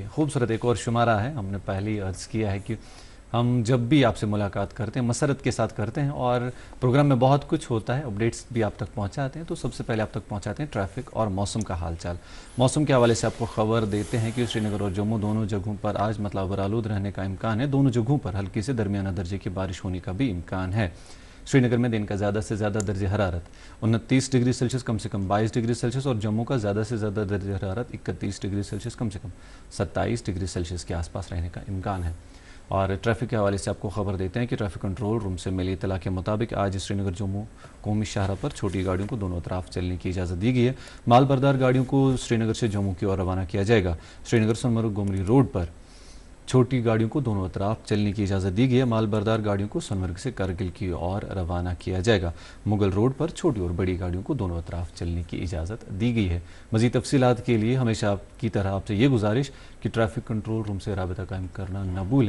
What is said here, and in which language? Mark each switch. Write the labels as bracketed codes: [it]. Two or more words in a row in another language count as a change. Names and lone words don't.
[ur] خوبصورت ایک اور شمارہ ہے. ہم نے پہلے ہی عرض کیا ہے کہ ہم جب بھی آپ سے ملاقات کرتے ہیں مسرت کے ساتھ کرتے ہیں اور پروگرام میں بہت کچھ ہوتا ہے, اپڈیٹس بھی آپ تک پہنچاتے ہیں. تو سب سے پہلے آپ تک پہنچاتے ہیں ٹریفک اور موسم کا حال چال. موسم کے حوالے سے آپ کو خبر دیتے ہیں کہ سری نگر اور جموں دونوں جگہوں پر آج مطلب آلود رہنے کا امکان ہے. دونوں جگہوں پر ہلکی سے درمیانہ درجے کی بارش ہونے کا بھی امکان ہے. سری نگر میں دن کا زیادہ سے زیادہ درجہ حرارت 29 [en] degree Celsius [ur] کم سے کم 22 [en] degree Celsius [ur] اور جموں کا زیادہ سے زیادہ درجہ حرارت 31 [en] degree Celsius [ur] کم سے کم 27 [en] degree Celsius [ur] کے آس پاس رہنے کا امکان ہے. اور ٹریفک کے حوالے سے آپ کو خبر دیتے ہیں کہ [en] traffic control room [ur] سے ملی اطلاع کے مطابق آج سری نگر جموں قومی شاہراہ پر چھوٹی گاڑیوں کو دونوں طرف چلنے کی اجازت دی گئی ہے. مال بردار گاڑیوں کو سری نگر سے جموں کی اور روانہ کیا جائے گا. سری نگر سونمرگ گمری روڈ پر چھوٹی گاڑیوں کو دونوں اطراف چلنے کی اجازت دی گئی ہے. مال بردار گاڑیوں کو سونمرگ سے کرگل کی اور روانہ کیا جائے گا. مغل روڈ پر چھوٹی اور بڑی گاڑیوں کو دونوں اطراف چلنے کی اجازت دی گئی ہے. مزید تفصیلات کے لیے ہمیشہ آپ کی طرح آپ سے یہ گزارش کہ [en] traffic control room [ur] سے رابطہ قائم کرنا نہ بھولیں.